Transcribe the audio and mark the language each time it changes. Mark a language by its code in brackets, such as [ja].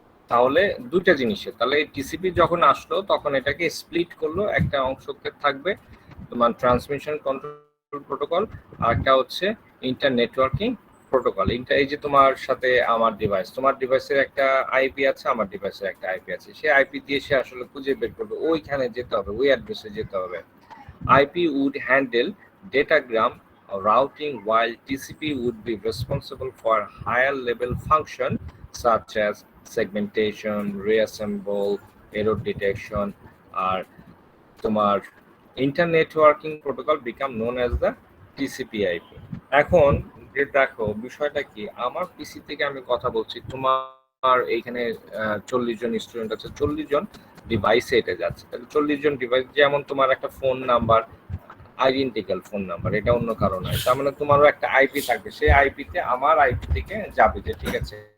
[bn] তাহলে দুইটা জিনিসের, তাহলে টিসিপি যখন আসলো তখন এটাকে স্প্লিট করলো, একটা অংশকে থাকবে তোমার ট্রান্সমিশন কন্ট্রোল প্রোটোকল, আর একটা হচ্ছে ইন্টার নেটওয়ার্কিং প্রোটোকল। এই যে তোমার সাথে আমার ডিভাইস, তোমার ডিভাইসের একটা আইপি আছে, আমার ডিভাইসের একটা আইপি আছে, সেই আইপি দিয়ে সে আসলে খুঁজে বের করবে, ওইখানে যেতে হবে, ওই অ্যাড্রেসে যেতে হবে। [en] IP would handle datagram routing while TCP would be responsible for higher level function such as segmentation, reassemble, error detection, আর তোমার internetworking protocol become known as the TCP/IP। [bn] এখন যে দেখো বিষয়টা কি, আমার পিসি থেকে আমি কথা বলছি, তোমার এইখানে 40 জন স্টুডেন্ট আছে, 40 জন ডিভাইসে এটা যাচ্ছে, তাহলে 40 জন ডিভাইস, যেমন তোমার একটা phone number identical phone number, এটা অন্য কারণ নয়, তার মানে তোমারও একটা আইপি থাকবে, সেই আইপিতে আমার আইপি থেকে যাবে, যে ঠিক আছে